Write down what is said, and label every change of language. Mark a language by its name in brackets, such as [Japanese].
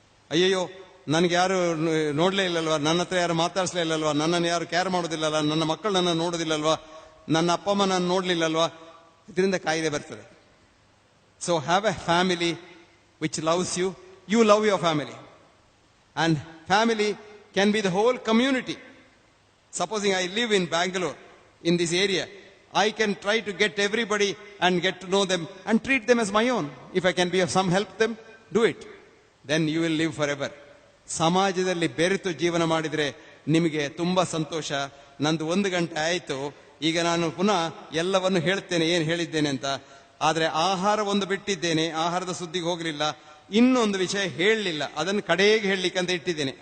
[Kannada] ಅಯ್ಯಯ್ಯೋ, ನನಗೆ ಯಾರು ನೋಡ್ಲೇ ಇಲ್ಲಲ್ವಾ, ನನ್ನ ಹತ್ರ ಯಾರು ಮಾತಾಡಿಸ್ಲೇ ಇಲ್ಲಲ್ವಾ, ನನ್ನನ್ನು ಯಾರು ಕೇರ್ ಮಾಡೋದಿಲ್ಲಲ್ಲ, ನನ್ನ ಮಕ್ಕಳು ನನ್ನ ನೋಡೋದಿಲ್ಲಲ್ವಾ, ನನ್ನ ಅಪ್ಪ ಅಮ್ಮ ನಾನು ನೋಡ್ಲಿಲ್ಲಲ್ವಾ, ಇದರಿಂದ ಕಾಯಿಲೆ ಬರ್ತದೆ. [English] So have a family which loves you. You love your family. And family can be the whole community. Supposing I live in Bangalore, in this area, I can try to get everybody and get to know them and treat them as my own. If I can be of some help to them, do it. Then you will live forever. [Kannada] ಸಮಾಜದಲ್ಲಿ ಬೆರೆತು ಜೀವನ ಮಾಡಿದರೆ ನಿಮಗೆ ತುಂಬಾ ಸಂತೋಷ. ನಂದು 1 ಗಂಟೆ ಆಯಿತು, ಈಗ ನಾನು ಪುನಃ ಎಲ್ಲವನ್ನು ಹೇಳ್ತೇನೆ ಏನು ಹೇಳಿದ್ದೇನೆ ಅಂತ. ಆದರೆ ಆಹಾರ ಒಂದು ಬಿಟ್ಟಿದ್ದೇನೆ, ಆಹಾರದ ಸುದ್ದಿಗೆ ಹೋಗಲಿಲ್ಲ. ಇನ್ನೊಂದು ವಿಷಯ ಹೇಳಲಿಲ್ಲ, ಅದನ್ನು ಕಡೆಗೆ ಹೇಳಲಿಕ್ಕೆ ಅಂತ ಇಟ್ಟಿದ್ದೇನೆ.